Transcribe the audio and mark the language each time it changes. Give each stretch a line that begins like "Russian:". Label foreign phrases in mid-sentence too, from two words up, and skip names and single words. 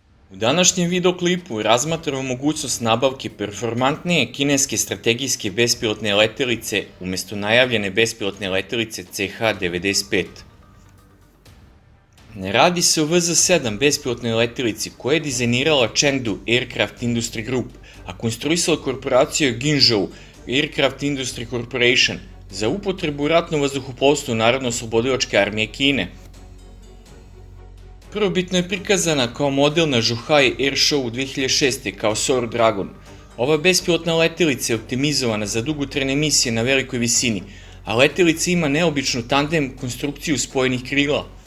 Serbian: U današnjem videoklipu razmatramo mogućnost nabavke performantnije kineske strategijske bespilotne letelice umesto najavljene bespilotne letelice CH-95. Ne radi se o VZ-7 bespilotnoj letelici koja je dizajnirala Chengdu Aircraft Industry Group, a konstruisala korporacija Guizhou Aircraft Industry Corporation za upotrebu u ratnom vazduhoplovstvu Narodno-oslobodilačke armije Kine. Prvobitno je prikazana kao model na Zhuhai Air Show 2006. kao Soar Dragon. Ova bespilotna letelica je optimizovana za dugotrajne misije na velikoj visini, a letelica ima neobičnu tandem konstrukciju spojenih krila.